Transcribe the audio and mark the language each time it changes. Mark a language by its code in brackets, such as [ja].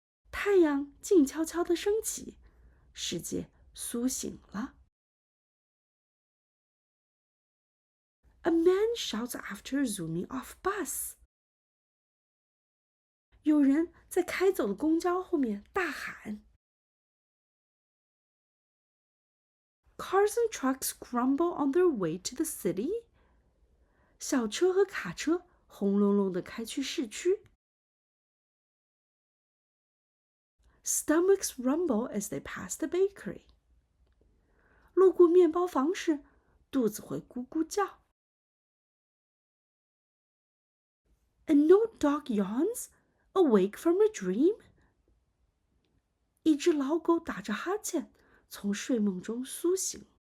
[zh] 太阳静悄悄地升起，世界苏醒了。 [en] A man shouts after a zooming off bus。 [zh] 有人在开走的公交后面大喊。 [en] Cars and trucks grumble on their way to the city。 [zh] 小车和卡车轰隆隆地开去市区。 [en] Stomachs rumble as they pass the bakery。 [zh] 路过面包房时，肚子会咕咕叫。 [en] An old dog yawns, awake from a dream。 [zh] 一只老狗打着哈欠，从睡梦中苏醒。